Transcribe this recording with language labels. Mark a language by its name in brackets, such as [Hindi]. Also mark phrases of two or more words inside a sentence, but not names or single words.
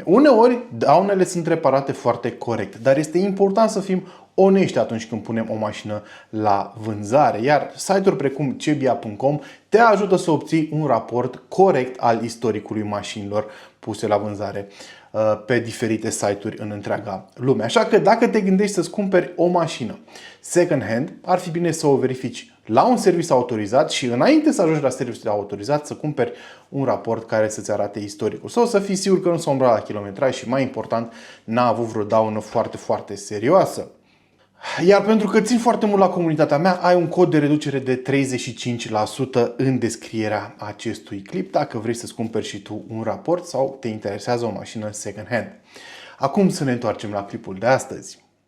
[Romanian] Uneori daunele sunt reparate foarte corect, dar este important să fim onești atunci când punem o mașină la vânzare, iar site-uri precum CBA.com te ajută să obții un raport corect al istoricului mașinilor puse la vânzare pe diferite site-uri în întreaga lume. Așa că dacă te gândești să-ți cumperi o mașină [English] second hand, [Romanian] ar fi bine să o verifici la un serviciu autorizat și înainte să ajungi la serviciul autorizat să cumperi un raport care să-ți arate istoricul sau să fii sigur că nu s-a umbrat la kilometraj și, mai important, n-a avut vreo daună foarte serioasă. Iar pentru că țin foarte mult la comunitatea mea, ai un cod de reducere de 35% în descrierea acestui clip dacă vrei să-ți cumperi și tu un raport sau te interesează o mașină [English] second hand. [Romanian] Acum să ne întoarcem la clipul de astăzi.